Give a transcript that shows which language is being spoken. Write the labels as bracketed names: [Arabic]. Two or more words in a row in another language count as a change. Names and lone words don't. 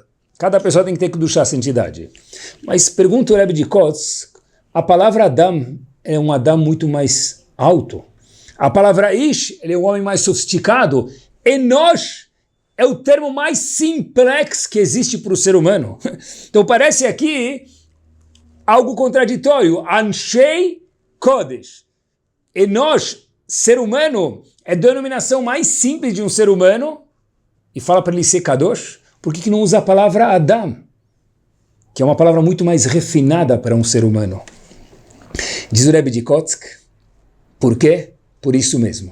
[Portuguese] Cada pessoa tem que ter Kedushá, santidade. Mas pergunta o Rebbe de Kotsk, a palavra Adam é um Adam muito mais alto. A palavra Ish, ele é um homem mais sofisticado. Enosh é o termo mais simples que existe para o ser humano. Então parece aqui algo contraditório. [Hebrew] Anshei Kodesh. [Portuguese] Enosh, ser humano, é a denominação mais simples de um ser humano. E fala para ele ser Kadosh. Por que não usa a palavra Adam? Que é uma palavra muito mais refinada para um ser humano. Diz o Rebbe de Kotsk. Por quê? Por isso mesmo.